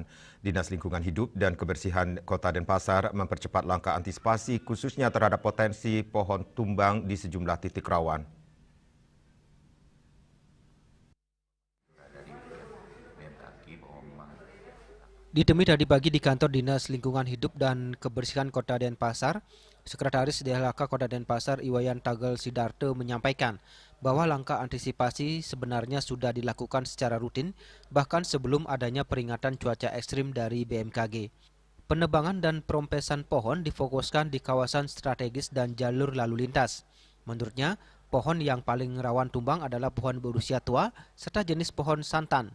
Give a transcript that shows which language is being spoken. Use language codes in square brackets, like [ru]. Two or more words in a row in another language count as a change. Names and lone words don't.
[id] Dinas Lingkungan Hidup dan Kebersihan Kota Denpasar mempercepat langkah antisipasi khususnya terhadap potensi pohon tumbang di sejumlah titik rawan. Ditemui tadi pagi di kantor Dinas Lingkungan Hidup dan Kebersihan Kota Denpasar, Sekretaris DLHK Kota Denpasar Iwayan Tagel Sidarto menyampaikan bahwa langkah antisipasi sebenarnya sudah dilakukan secara rutin bahkan sebelum adanya peringatan cuaca ekstrim dari BMKG. Penebangan dan perompesan pohon difokuskan di kawasan strategis dan jalur lalu lintas. Menurutnya, pohon yang paling rawan tumbang adalah pohon berusia tua serta jenis pohon santan.